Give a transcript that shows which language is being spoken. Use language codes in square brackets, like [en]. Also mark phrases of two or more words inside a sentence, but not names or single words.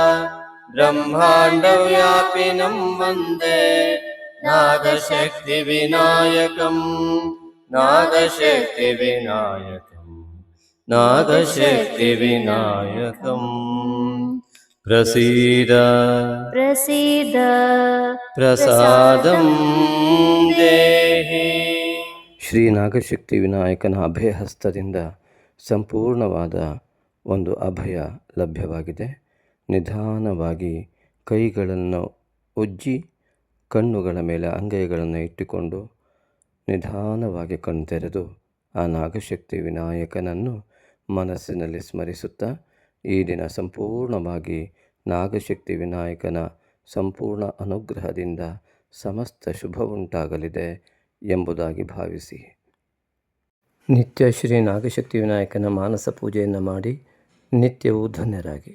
[sa] ब्रह्माण्डव्यापिनं वन्दे नागशक्तिविनायकम् नागशक्तिविनायकम् नागशक्तिविनायकम् प्रसीद प्रसीद प्रसादं देहि. [kn] ಶ್ರೀ ನಾಗಶಕ್ತಿ ವಿನಾಯಕನ ಅಭಯಹಸ್ತದಿಂದ ಸಂಪೂರ್ಣವಾದ ಒಂದು ಅಭಯ ಲಭ್ಯವಾಗಿದೆ. ನಿಧಾನವಾಗಿ ಕೈಗಳನ್ನು ಉಜ್ಜಿ ಕಣ್ಣುಗಳ ಮೇಲೆ ಅಂಗೈಗಳನ್ನು ಇಟ್ಟುಕೊಂಡು ನಿಧಾನವಾಗಿ ಕಣ್ತೆರೆದು ಆ ನಾಗಶಕ್ತಿ ವಿನಾಯಕನನ್ನು ಮನಸ್ಸಿನಲ್ಲಿ ಸ್ಮರಿಸುತ್ತಾ ಈ ದಿನ ಸಂಪೂರ್ಣವಾಗಿ ನಾಗಶಕ್ತಿ ವಿನಾಯಕನ ಸಂಪೂರ್ಣ ಅನುಗ್ರಹದಿಂದ ಸಮಸ್ತ ಶುಭವುಂಟಾಗಲಿದೆ ಎಂಬುದಾಗಿ ಭಾವಿಸಿ ನಿತ್ಯ ಶ್ರೀ ನಾಗಶಕ್ತಿ ವಿನಾಯಕನ ಮಾನಸ ಪೂಜೆಯನ್ನು ಮಾಡಿ ನಿತ್ಯವೂ ಧನ್ಯರಾಗಿ.